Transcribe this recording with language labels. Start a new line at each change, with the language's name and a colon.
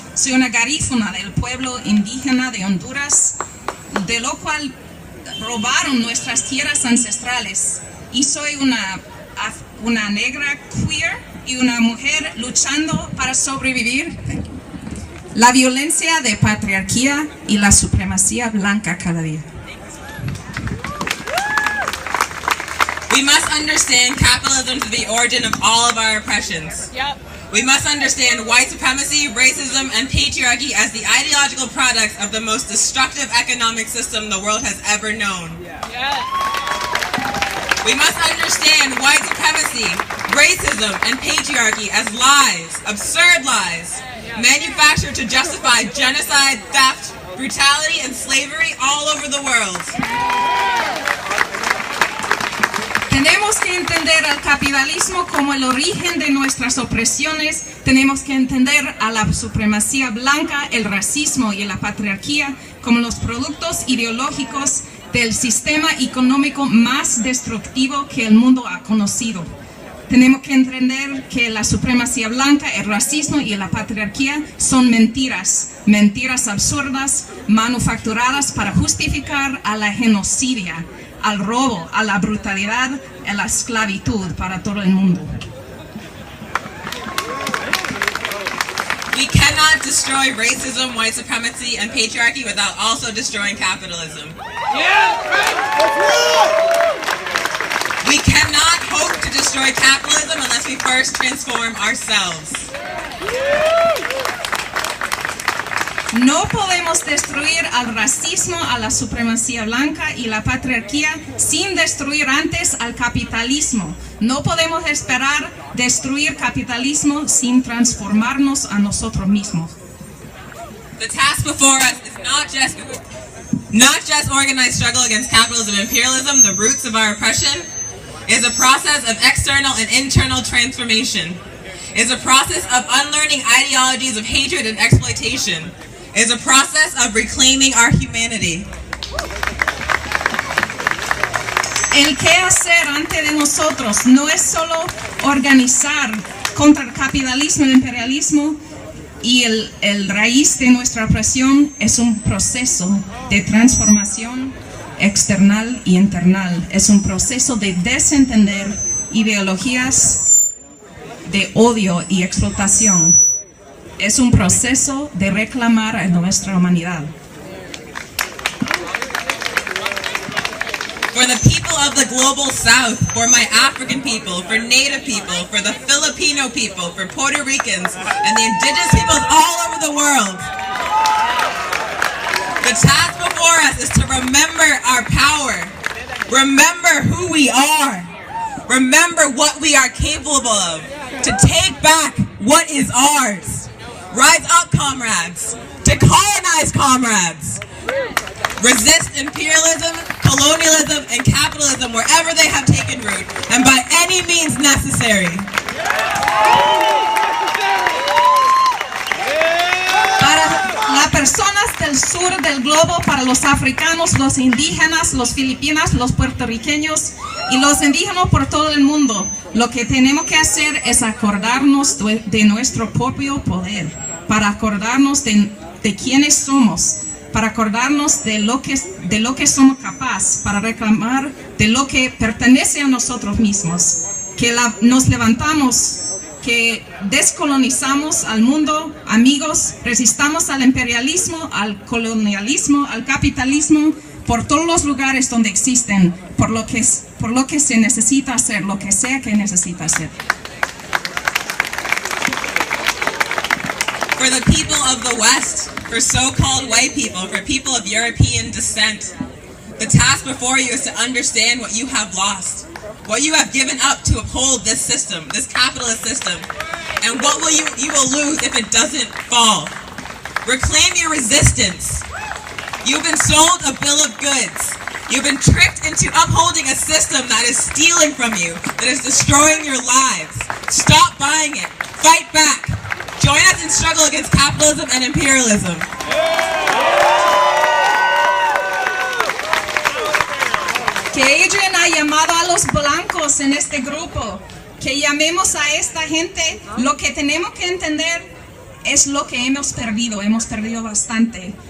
Spanish: Soy una garífuna del pueblo indígena de Honduras, de lo cual robaron nuestras tierras ancestrales. Y soy una negra queer y una mujer luchando para sobrevivir la violencia de patriarquía y la supremacía blanca cada día.
English: We must understand capitalism to be the origin of all of our oppressions. Yep. We must understand white supremacy, racism, and patriarchy as the ideological products of the most destructive economic system the world has ever known. Yeah. We must understand white supremacy, racism, and patriarchy as lies, absurd lies, manufactured to justify genocide, theft, brutality, and slavery all over the world.
Spanish: Tenemos que entender al capitalismo como el origen de nuestras opresiones. Tenemos que entender a la supremacía blanca, el racismo y la patriarquía como los productos ideológicos del sistema económico más destructivo que el mundo ha conocido. Tenemos que entender que la supremacía blanca, el racismo y la patriarquía son mentiras, mentiras absurdas, manufacturadas para justificar a la genocidia, al robo, a la brutalidad, a la esclavitud para todo el mundo.
English: We cannot destroy racism, white supremacy, and patriarchy without also destroying capitalism. We cannot hope to destroy capitalism unless we first transform ourselves.
Spanish: No podemos destruir al racismo, a la supremacía blanca y la patriarquía sin destruir antes al capitalismo. No podemos esperar destruir capitalismo sin transformarnos a nosotros mismos.
English: The task before us is not just organized struggle against capitalism and imperialism, the roots of our oppression. Is a process of external and internal transformation. Is a process of unlearning ideologies of hatred and exploitation. Is a process of reclaiming our humanity.
Spanish: El qué hacer ante de nosotros no es solo organizar contra el capitalismo y el imperialismo y el raíz de nuestra opresión es un proceso de transformación external y internal. Es un proceso de desentender ideologías de odio y explotación. Es un proceso de reclamar a nuestra humanidad.
English: For the people of the global south, for my African people, for Native people, for the Filipino people, for Puerto Ricans, and the indigenous peoples all over the world. The task before us is to remember our power. Remember who we are. Remember what we are capable of. To take back what is ours. Rise up, comrades. Decolonize, comrades. Resist imperialism, colonialism, and capitalism wherever they have taken root, and by any means necessary.
Spanish: Para las personas del sur del globo, para los africanos, los indígenas, los filipinos, los puertorriqueños y los indígenas por todo el mundo, lo que tenemos que hacer es acordarnos de nuestro propio poder, para acordarnos de quiénes somos, para acordarnos de lo que somos capaces, para reclamar de lo que pertenece a nosotros mismos, que nos levantamos que descolonizamos al mundo, amigos, resistamos al imperialismo, al colonialismo, al capitalismo, por todos los lugares donde existen, por lo que se necesita hacer, lo que sea que necesita hacer.
English: For the people of the West, for so-called white people, for people of European descent, the task before you is to understand what you have lost, what you have given up to uphold this system, this capitalist system, and what will you will lose if it doesn't fall. Reclaim your resistance. You've been sold a bill of goods. You've been tricked into upholding a system that is stealing from you, that is destroying your lives. Stop buying it. Fight back. Join us in struggle against capitalism and imperialism.
Spanish: Que Adrian ha llamado a los blancos en este grupo, que llamemos a esta gente. Lo que tenemos que entender es lo que hemos perdido bastante.